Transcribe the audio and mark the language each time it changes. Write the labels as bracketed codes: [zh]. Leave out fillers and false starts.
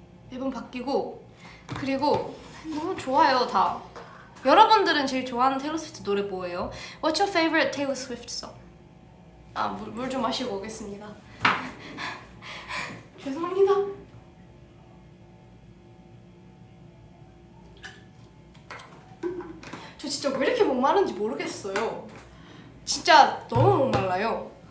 [ko] 매번 바뀌고 그리고 너무 좋아요 다. 여러분들은 제일 좋아하는 테일러 스위프트 노래 뭐예요? [en] What's your favorite Taylor Swift song? [ko] 물 좀 마시고 오겠습니다. 죄송합니다. 저 진짜 왜 이렇게 목마른지 모르겠어요. 진짜 너무 목말라요.